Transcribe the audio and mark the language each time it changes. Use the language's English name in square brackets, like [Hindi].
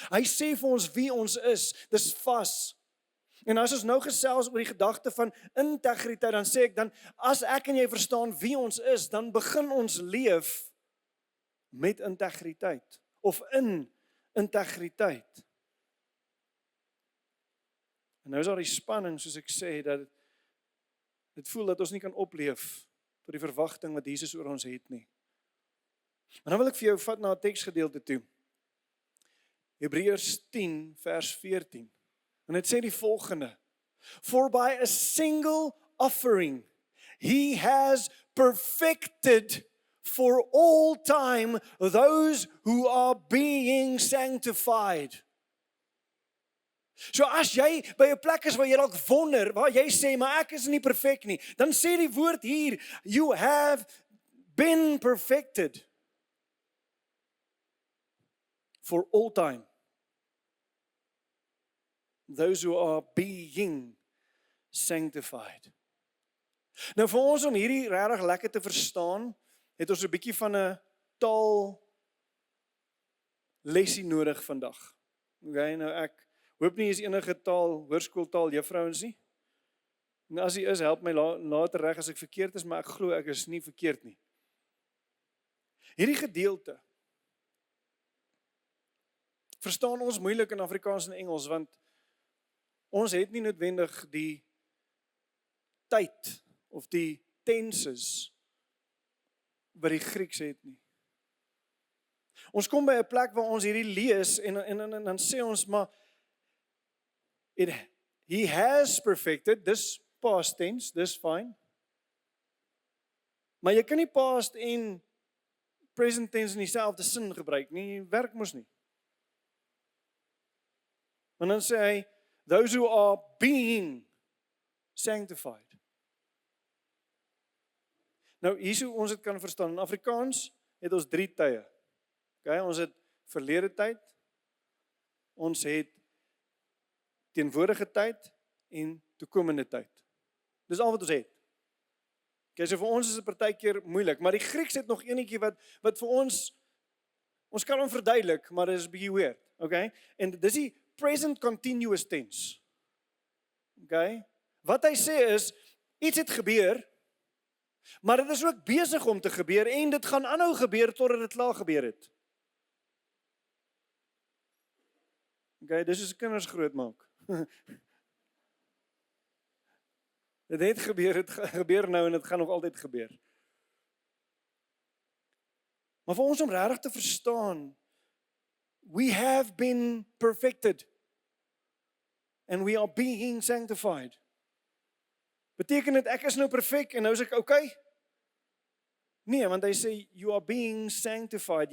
[Afrikaans] Hy sê vir ons wie ons is, dis vas. En as ons nou gesels oor die gedagte van integriteit, dan sê ek dan, as ek en jy verstaan wie ons is, dan begin ons leef met integriteit, of in integriteit. En nou is daar die spanning, soos ek sê, dat dit voel dat ons nie kan opleef tot die verwagting wat Jesus oor ons het nie. Maar dan wil ek vir jou vat na 'n teksgedeelte toe. Hebreërs 10 vers 14. En dit sê die volgende: [English] For by a single offering he has perfected for all time those who are being sanctified. [Afrikaans] So as jy by 'n plek is waar jy dalk wonder, waar jy sê maar ek is nie perfek nie, dan sê die woord hier, [English] you have been perfected for all time. Those who are being sanctified. [Afrikaans] Nou vir ons om hierdie regtig lekker te verstaan, het ons 'n bietjie van 'n taal lesie nodig vandag. Okay, nou ek hoop nie is enige taal, hoërskooltaal juffrouens nie. En as hy is, help my later reg as ek verkeerd is, maar ek glo ek is nie verkeerd nie. Hierdie gedeelte verstaan ons moeilik in Afrikaans en Engels, want ons het nie noodwendig die tyd of die tenses wat die Grieks het nie. Ons kom by 'n plek waar ons hierdie lees en dan sê ons maar [English] he has perfected, [Afrikaans] dis past tense, dis fine. Maar jy kan nie past en present tense in dieselfde sin gebruik nie, werk mos nie. En dan sê hy, [English] those who are being sanctified. [Afrikaans] Nou, hier so ons dit kan verstaan, in Afrikaans het ons 3 tye. Okay, ons het verlede tyd, ons het teenwoordige tyd en toekomende tyd. Dis al wat ons het. Okay, so vir ons is dit partykeer moeilik, maar die Grieks het nog enetjie wat vir ons kan hom verduidelik, maar dit is 'n bietjie weird, okay? En dis die present continuous tense. Okay? Wat hy sê is, iets het gebeur, maar dit is ook besig om te gebeur en dit gaan aanhou gebeur totdat dit klaar gebeur het. Okay, dis soos kinders grootmaak. Dit het gebeur nou en dit gaan nog altyd gebeur. Maar vir ons om regtig te verstaan, [English] we have been perfected and we are being sanctified. [Afrikaans] Beteken dit ek is nou perfek en nou is ek okay? Nee, want hy sê [English] you are being sanctified.